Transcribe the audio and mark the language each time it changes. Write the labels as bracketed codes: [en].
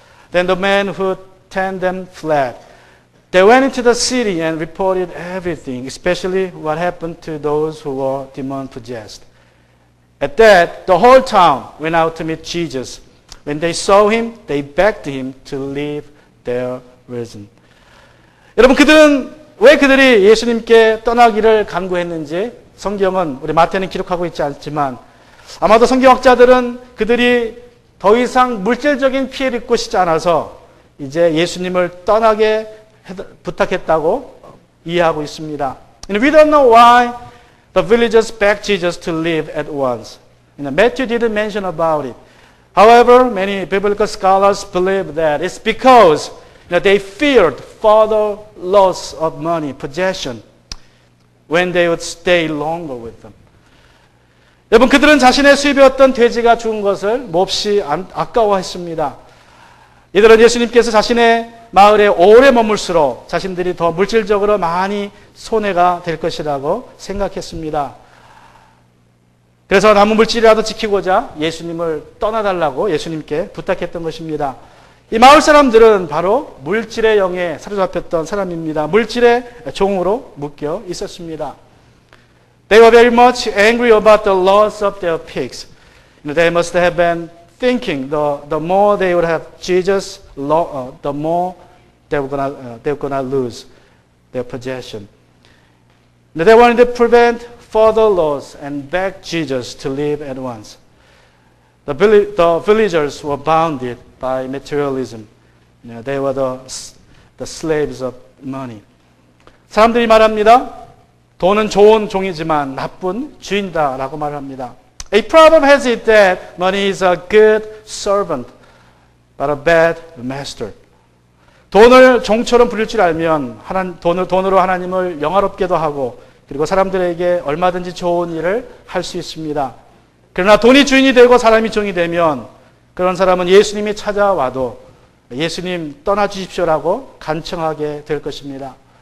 [en] Then the men who tended them fled. They went into the city and reported everything, especially what happened to those who were demon-possessed. At that, the whole town went out to meet Jesus. When they saw him, they begged him to leave their region. [ko] 여러분, 왜 그들이 예수님께 떠나기를 간구했는지 성경은 우리 마태는 기록하고 있지 않지만 아마도 성경학자들은 그들이 더 이상 물질적인 피해를 입고 싶지 않아서 이제 예수님을 떠나게 부탁했다고 이해하고 있습니다. [en] And we don't know why the villagers begged Jesus to leave at once. Matthew didn't mention about it. However, many biblical scholars believe that it's because they feared further loss of money, possession, when they would stay longer with them. [ko] 여러분, 그들은 자신의 수입이었던 돼지가 죽은 것을 몹시 아까워했습니다. 이들은 예수님께서 자신의 마을에 오래 머물수록 자신들이 더 물질적으로 많이 손해가 될 것이라고 생각했습니다. 그래서 남은 물질이라도 지키고자 예수님을 떠나달라고 예수님께 부탁했던 것입니다. 이 마을 사람들은 바로 물질의 영에 사로잡혔던 사람입니다. 물질의 종으로 묶여 있었습니다. [en] They were very much angry about the loss of their pigs. They must have been thinking the more they would have Jesus, the more they were gonna lose their possession. They wanted to prevent further loss and begged Jesus to leave at once. The villagers were bounded by materialism. They were the slaves of money. [ko] 사람들이 말합니다. 돈은 좋은 종이지만 나쁜 주인다라고 말합니다. [en] A problem has it that money is a good servant, but a bad master. [ko] 돈을 종처럼 부릴 줄 알면 돈으로 하나님을 영화롭게도 하고 그리고 사람들에게 얼마든지 좋은 일을 할 수 있습니다. 그러나 돈이 주인이 되고 사람이 종이 되면 그런 사람은 예수님이 찾아와도 예수님 떠나주십시오라고 간청하게 될 것입니다.